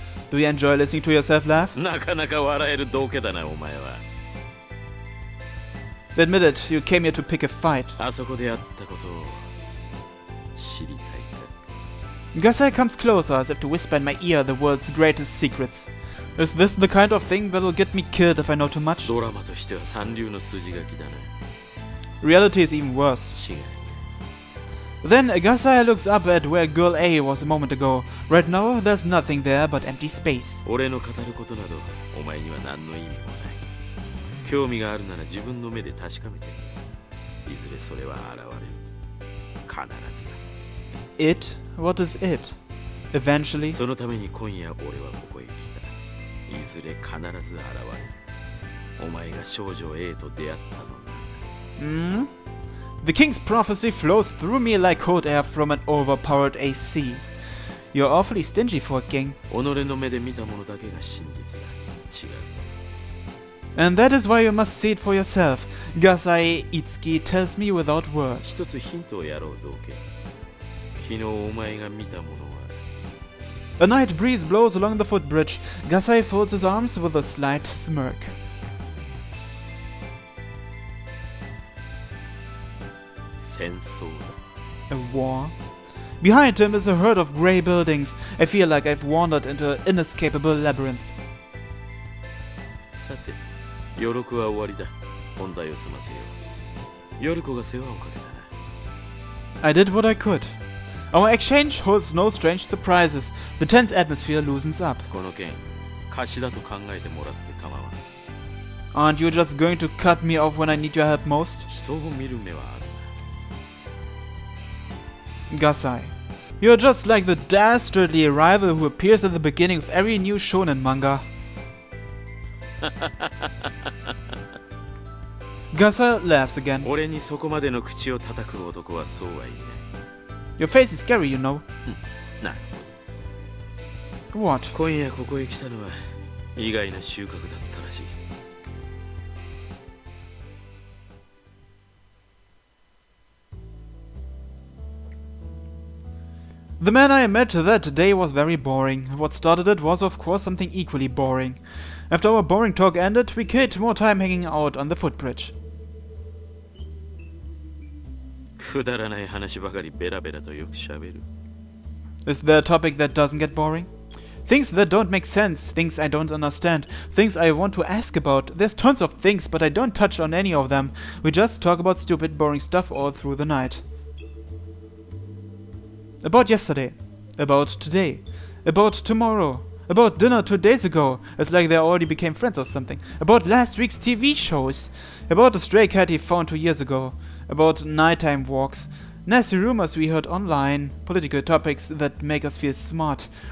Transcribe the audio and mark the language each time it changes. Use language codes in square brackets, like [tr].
[en] Do you enjoy listening to yourself laugh? [ja] なかなか笑える道家だなお前は。 [en] Admit it, you came here to pick a fight. [ja] あそこでやったことを知りたいか。 [en] Gasai comes closer as if to whisper in my ear the world's greatest secrets. Is this the kind of thing that'll get me killed if I know too much? [ja] ドラマとしては三流の筋書きだな。 [en] Reality is even worse. [ja] 違う。 [en] Then Gasai looks up at where girl A was a moment ago. Right now, there's nothing there but empty space. [ja] 俺の語ることなどお前には何の意味もない。興味があるなら自分の目で確かめてみる。いずれそれは現れる。必ずだ。 [en] It? What is it? Eventually? [ja] そのために今夜俺はここへ来た。いずれ必ず現れる。お前が少女 A と出会ったのな。 [en] The king's prophecy flows through me like cold air from an overpowered AC. You're awfully stingy for a king. [ja] 己の目で見たものだけが真実だ。違う。 [en] And that is why you must see it for yourself. Gasai Itsuki tells me without words. [ja] 一つヒントをやろう道家。昨日お前が見たものは [en] A night breeze blows along the footbridge. Gasai folds his arms with a slight smirk. [ja] 戦争だ [en] A war? Behind him is a herd of grey buildings. I feel like I've wandered into an inescapable labyrinth. [ja] さて夜子は終わりだ本題を済ませよう夜子が世話をかけたな [en] I did what I could. Our exchange holds no strange surprises. The tense atmosphere loosens up. [ja] この件貸しだと考えてもらって構わん [en] Aren't you just going to cut me off when I need your help most? [ja] 人を見る目はある [en] Gasai. You're just like the dastardly rival who appears at the beginning of every new shonen manga. Gasai laughs again. [ja] 俺にそこまでの口を叩く男はそうはいね [en] Your face is scary, you know. [ja] な [en] What? [ja] 今夜ここへ来たのは意外な収穫だったらしい [en] The man I met that day was very boring. What started it was, of course, something equally boring. After our boring talk ended, we killed more time hanging out on the footbridge. [ja] くだらない話ばかりベラベラとよくしゃべる [en] Is there a topic that doesn't get boring? Things that don't make sense, things I don't understand, things I want to ask about. There's tons of things, but I don't touch on any of them. We just talk about stupid, boring stuff all through the night. About yesterday, about today, about tomorrow, about dinner 2 days ago, it's like they already became friends or something, about last week's TV shows, about the stray cat he found 2 years ago, about nighttime walks, nasty rumors we heard online, political topics that make us feel smart,